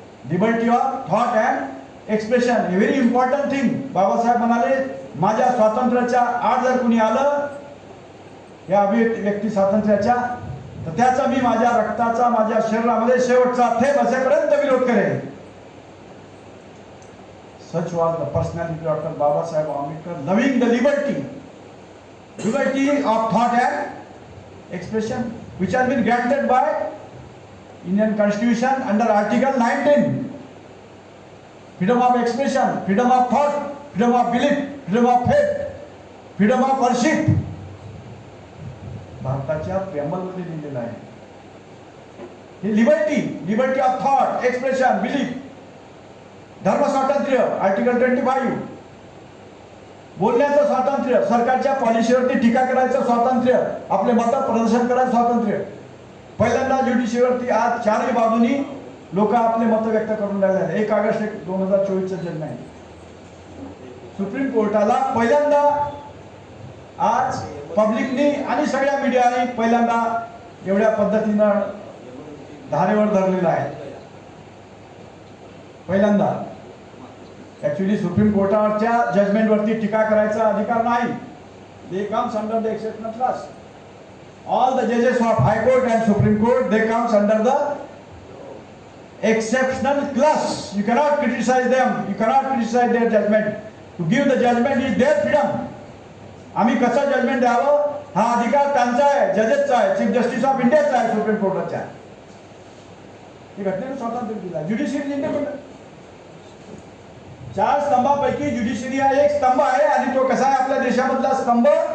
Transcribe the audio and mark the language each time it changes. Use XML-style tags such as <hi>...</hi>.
<en>Liberty of thought and expression, a very important thing.</en> <mr>Babasaheb म्हणाले, माझ्या स्वातंत्र्याच्या आड जर कुणी आलं या अभिव्यक्ती स्वातंत्र्याच्या, तर त्याचा मी माझ्या रक्ताचा, माझ्या शरीरामध्ये शेवटचा थेंब असेपर्यंत विरोध करेन.</mr> <en>Such was the personality of Dr. Babasaheb Ambedkar, loving the liberty of thought and expression, which has been granted by Indian Constitution under Article 19. Freedom of expression, freedom of thought, freedom of belief, freedom of faith, freedom of worship.</en> <mr>भारताच्या प्रेममध्ये लिहिलेलं आहे. ही</mr> <en>Liberty of thought, expression, belief.</en> <mr>धर्म स्वातंत्र्य article 25. बोलण्याचं स्वातंत्र्य, सरकारच्या पॉलिसीवरती टीका करायचं स्वातंत्र्य, आपले मत प्रदर्शन करायचं स्वातंत्र्य. पहिल्यांदा ज्युडिशियरीवरती आज चारही बाजूनी लोक आपले मत व्यक्त करून राहिले आहेत. 1 ऑगस्ट 2024 जन्म आहे. सुप्रीम कोर्टाला पहिल्यांदा आज पब्लिकनी आणि सगळ्या मीडियाने पहिल्यांदा एवढ्या पद्धतीनं धारेवर धरलेला आहे. पहिल्यांदा ऍक्च्युली सुप्रीम कोर्टाच्या जजमेंटवरती टीका करायचा अधिकार नाही.</mr> <en>They comes under the exceptional class. All the जजेस of high court and supreme court they comes under the exceptional class. You cannot criticize them, you cannot criticize their judgment. To give the judgment is their freedom.</en> <mr>आम्ही कसं judgement द्यावं हा अधिकार त्यांचा आहे, जजेसचा आहे, chief justice of इंडियाचा आहे, सुप्रीम कोर्टाचा आहे. हे घटनेनं स्वातंत्र्य दिलं. Judiciary independent. 4 स्तंभापैकी ज्युडिशियरी हा एक स्तंभ आहे आणि तो कसा आहे आपल्या देशामधला स्तंभ</mr>